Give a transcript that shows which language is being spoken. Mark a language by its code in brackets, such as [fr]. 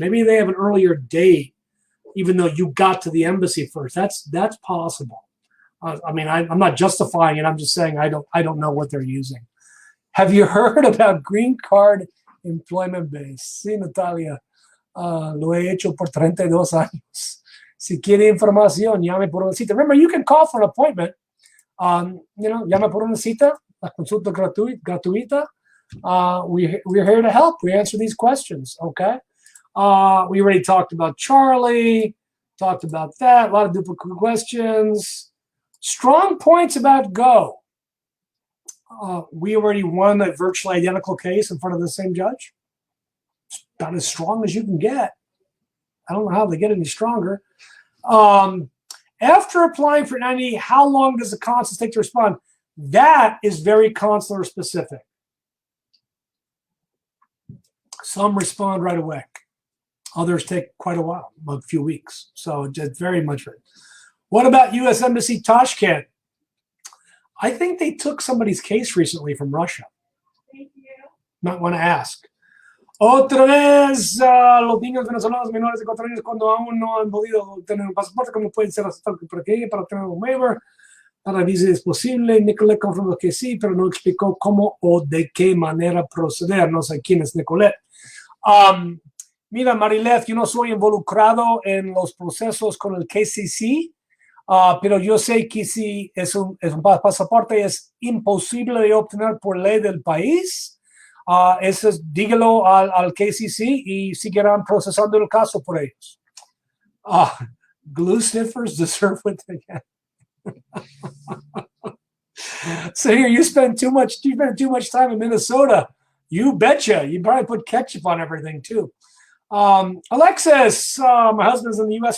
[en] Maybe they have an earlier date, even though you got to the embassy first. That's possible. I mean, I'm not justifying it. I'm just saying I don't know what they're using. Have you heard about green card employment base? [es] Sí, Natalia. Lo he hecho por 32 años. Si quiere información, llame por una cita. [en] Remember, you can call for an appointment. [es] Llama por una cita, la consulta gratuita. [en] We're here to help. We answer these questions, okay? We already talked about Charlie, talked about that, a lot of duplicate questions. Strong points about Go. We already won a virtually identical case in front of the same judge. It's about as strong as you can get. I don't know how they get any stronger. After applying for 90, how long does the consul take to respond? That is very consular specific. Some respond right away. Others take quite a while, a few weeks. So it's very much. What about U.S. Embassy Tashkent? I think they took somebody's case recently from Russia. Thank you. Might want to ask. [es] Otra vez, los niños venezolanos menores de 4 años cuando aún no han podido tener un pasaporte, ¿cómo pueden ser aceptados para obtener un waiver? Para visa es posible. Nicolette confirmó que sí, pero no explicó cómo o de qué manera proceder. No sé quién es Nicolette. Mira, Marileth, yo no soy involucrado en los procesos con el KCC, pero yo sé que si es un pasaporte es imposible de obtener por ley del país. Eso es, dígalo al KCC y seguirán procesando el caso por ellos. [en] Glue sniffers deserve what they get. So here you spend too much time in Minnesota. You betcha. You probably put ketchup on everything too. Alexis, my husband's in the U.S.